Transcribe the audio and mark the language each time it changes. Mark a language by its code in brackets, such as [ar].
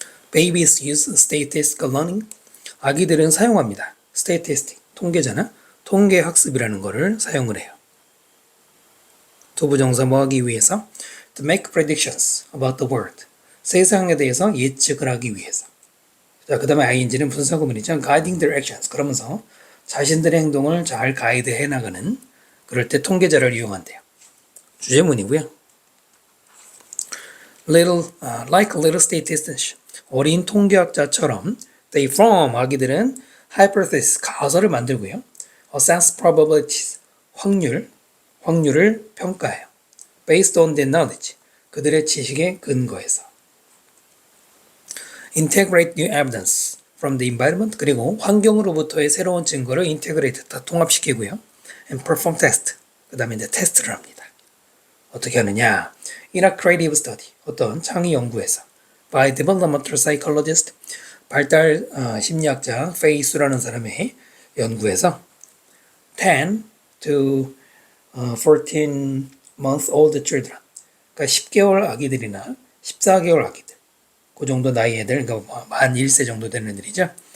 [en] Babies use statistical learning. [ko] 아기들은 사용합니다. statistic, 통계잖아. 통계 학습이라는 거를 사용을 해요. 투부정사 뭐 하기 위해서? [en] To make predictions about the world. [ko] 세상에 대해서 예측을 하기 위해서. 자, 그 다음에 ing는 분사구문이죠. [en] guiding their actions. [ko] 그러면서 자신들의 행동을 잘 가이드해 나가는, 그럴 때 통계자를 이용한대요. 주제문이고요. [en] Like little statisticians. [ko] 어린 통계학자처럼 [en] they form, [ko] 아기들은 hypothesis, 가설을 만들고요. [en] assess probabilities, [ko] 확률을 평가해요. [en] based on their knowledge, [ko] 그들의 지식에 근거해서. [en] integrate new evidence from the environment, [ko] 그리고 환경으로부터의 새로운 증거를 [en] integrate, [ko] 다 통합시키고요. [en] and perform test, [ko] 그 다음에 이제 테스트를 합니다. 어떻게 하느냐? [en] in a creative study, [ko] 어떤 창의 연구에서 [en] by developmental psychologist, [ko] 발달 심리학자 페이수라는 사람의 연구에서 [en] 10 to 14 month old children, [ko] 그러니까 10개월 아기들이나 14개월 아기들, 그 정도 나이 애들, 그러니까 만 1세 정도 되는 애들이죠.